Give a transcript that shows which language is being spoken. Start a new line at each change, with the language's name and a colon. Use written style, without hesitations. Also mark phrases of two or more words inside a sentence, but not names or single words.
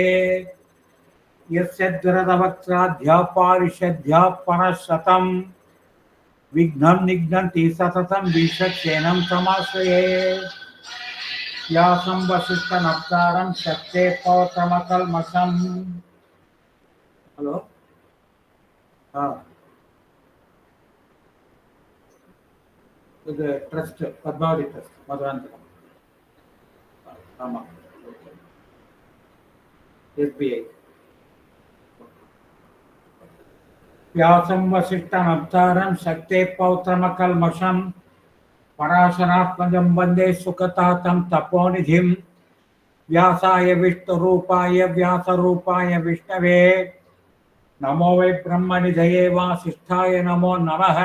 Sanskrit: यस्य दुरदवक्त्राद्या पारिषद्या परशतं विघ्नं निघ्नन्ति सततं विश्वक्सेनं समाश्रये। व्यासं वसिष्ठनप्तारं शक्ते पौत्रमकल्मषम्।
Tamil: हेलो இது ட்ரஸ்ட் பத்மாவதி ட்ரஸ்ட் மதுராந்தகம். ஆமாம், எஸ்பிஐ.
Sanskrit: व्यासं वसिष्ठनप्तारं शक्ते पौत्रमकल्मषं पराशरात्मजं वन्दे सुखतातं तपोनिधिं। व्यासाय विष्णुरूपाय व्यासरूपाय विष्णवे नमो वै ब्रह्मनिधये वासिष्ठाय नमो नमः।